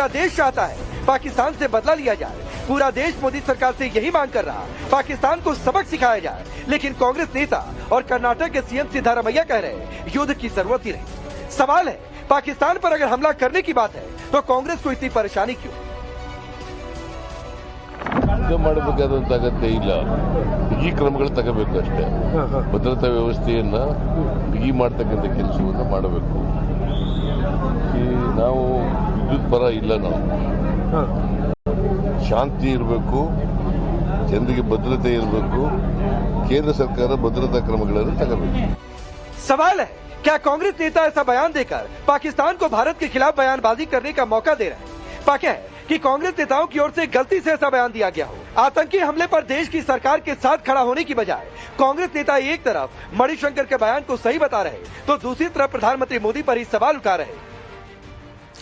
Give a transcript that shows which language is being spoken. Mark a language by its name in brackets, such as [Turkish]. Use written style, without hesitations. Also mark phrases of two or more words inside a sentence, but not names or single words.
[Hindi] पूरा देश चाहता है पाकिस्तान से बदला लिया जाए। पूरा देश मोदी सरकार से यही मांग कर रहा, पाकिस्तान को सबक सिखाया जाए। लेकिन कांग्रेस नेता और कर्नाटक के सीएम सिद्धारमैया कह रहे युद्ध की जरूरत ही नहीं। सवाल है, पाकिस्तान पर अगर हमला करने की बात है तो कांग्रेस को इतनी परेशानी क्यों? [Kannada] ಮಾಡಬೇಕಾದಂತ ಅಗತ್ಯ ಇಲ್ಲ. ಬಿಗಿ ಕ್ರಮಗಳು ತಗೋಬೇಕು ಅಷ್ಟೇ. ಭದ್ರತಾ ವ್ಯವಸ್ಥೆಯನ್ನ ಬಿಗಿ ಮಾಡ್ತಕ್ಕಂಥ ಕೆಲಸವನ್ನ ಮಾಡಬೇಕು. ನಾವು ವಿದ್ಯುತ್ ಪರ ಇಲ್ಲ, ನಾವು ಶಾಂತಿ ಇರಬೇಕು, ಜನರಿಗೆ ಭದ್ರತೆ ಇರಬೇಕು, ಕೇಂದ್ರ ಸರ್ಕಾರ ಭದ್ರತಾ ಕ್ರಮಗಳನ್ನು ತಗೋಬೇಕು. [Hindi] सवाल है, क्या कांग्रेस नेता ऐसा बयान देकर पाकिस्तान को भारत के खिलाफ बयानबाजी करने का मौका दे रहे हैं? पाक्या है कि कांग्रेस नेताओं की ओर से गलती से ऐसा बयान दिया गया हो। आतंकी हमले पर देश की सरकार के साथ खड़ा होने की बजाय कांग्रेस नेता एक तरफ मणिशंकर के बयान को सही बता रहे तो दूसरी तरफ प्रधानमंत्री मोदी पर ही सवाल उठा रहे।